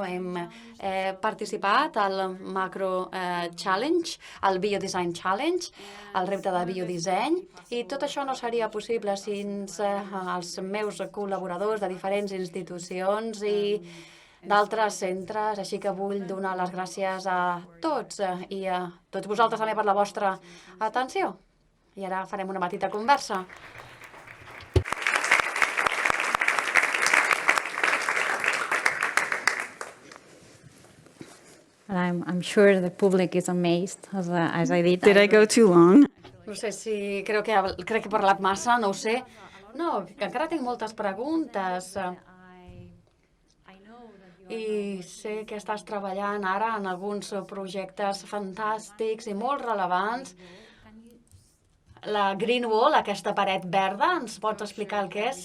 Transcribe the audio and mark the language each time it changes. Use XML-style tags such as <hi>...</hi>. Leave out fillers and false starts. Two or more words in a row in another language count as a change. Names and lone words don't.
<ca>Hem participat al Macro Challenge, al Biodesign Challenge, el repte de biodisseny, i tot això no seria possible sense els meus col·laboradors de diferents institucions i d'altres centres, així que vull donar les gràcies a tots i a tots vosaltres també per la vostra atenció. I ara farem una petita conversa.</ca> <en>I'm sure the public is amazed, as I did. Did I go too long?</en> <ca>No sé si crec que he parlat massa, no ho sé. No, que encara tinc moltes preguntes. I sé que estàs treballant ara en alguns projectes fantàstics i molt relevants. La Green Wall, aquesta paret verda, ens pots explicar el que és?</ca>